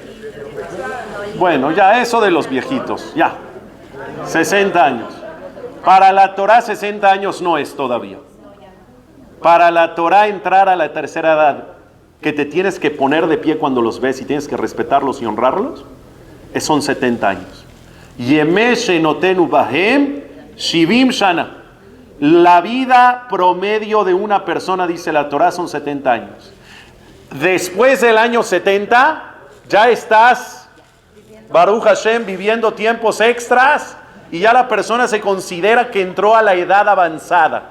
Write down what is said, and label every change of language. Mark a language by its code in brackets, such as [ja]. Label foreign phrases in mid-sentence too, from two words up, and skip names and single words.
[es] Bueno, ya eso de los viejitos, ya. 60 años. Para la Torah 60 años no es todavía. Para la Torah entrar a la tercera edad, que te tienes que poner de pie cuando los ves y tienes que respetarlos y honrarlos, son 70 años. [he] ימי שנותינו בהם שבעים שנה. [es] La vida promedio de una persona, dice la Torah, son 70 años. Después del año 70, ya estás, [he] ברוך השם, [es] viviendo tiempos extras y ya la persona se considera que entró a la edad avanzada.